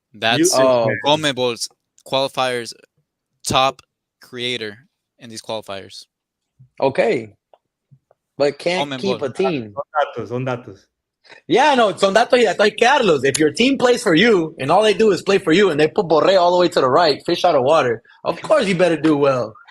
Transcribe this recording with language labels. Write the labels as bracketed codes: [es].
[en] That's CONMEBOL's qualifiers top creator in these qualifiers. Okay. But can't keep a team. [es] Son datos. Yeah, no, son datos y datos Carlos. [en] If your team plays for you and all they do is play for you and they put Borré all the way to the right, fish out of water, of course you better do well.